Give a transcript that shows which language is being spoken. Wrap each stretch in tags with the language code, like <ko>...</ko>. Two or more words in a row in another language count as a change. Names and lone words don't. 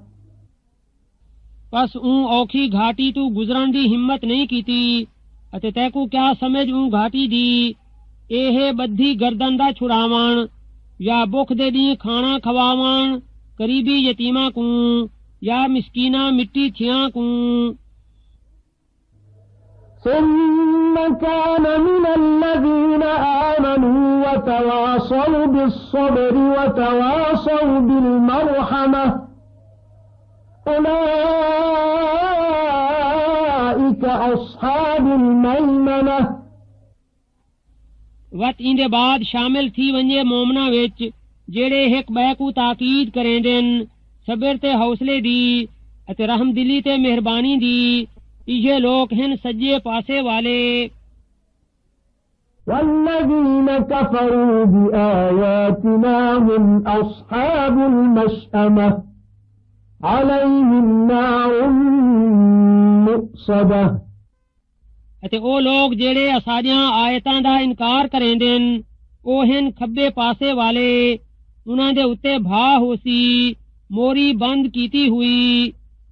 <skr>बस ऊं औखी घाटी तू गुजरन दी हिम्मत नहीं कीती अते तैकू क्या समझ ऊं घाटी दी। एहे बद्धी गर्दन दा छुड़ावण या भुख दे दी खाना खवावण करीबी यतीमा को या मिस्कीना मिट्टी थियां को।</skr> <ar>ثم كان من الذين آمنوا وتواصوا بالصبر وتواصوا بالمرحمة أولئك أصحاب الميمنة।</ar> <skr>वत इंदे बाद शामिल थी वंजे मोमना विच जेड़े हिक बै को ताकीद करेंदन सबर ते हौसले दी अते रहमदिली ते मेहरबानी दी। इहे लोग हैं सज्जे पासे वाले।</skr> <ar>والذين كفروا بآياتنا هم أصحاب المشأمة عليهم نار مؤصدة।</ar> <skr>अते ओ लोग जेड़े असादियां आयतां दा इनकार करेंदन ओ हैं खब्बे पासे वाले। उन्हां दे उत्ते भा होसी मोरी बंद कीती हुई।</skr>